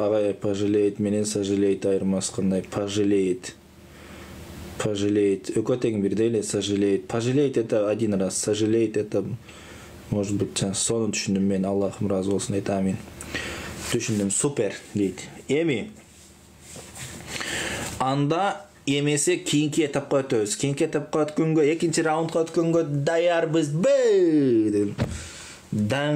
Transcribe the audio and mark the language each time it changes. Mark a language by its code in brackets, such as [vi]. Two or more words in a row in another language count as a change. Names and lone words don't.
[ky] Агай пожалеет менен сожалеет айырмасы кандай? [ru] Пожалеет. Пожалеет. [ky] Экөө тең бирдей эле, сожалеет. [ru] Пожалеет это один раз, сожалеет это, может быть, [ky] сону түшүндүм мен. Аллахым разы болсун, дейт, амин. Түшүндүм, супер, дейт. Эми анда эмесе кийинки этапка өтөбүз. Кийинки этапка өткөнгө, экинчи раундга өткөнгө даярбызбы?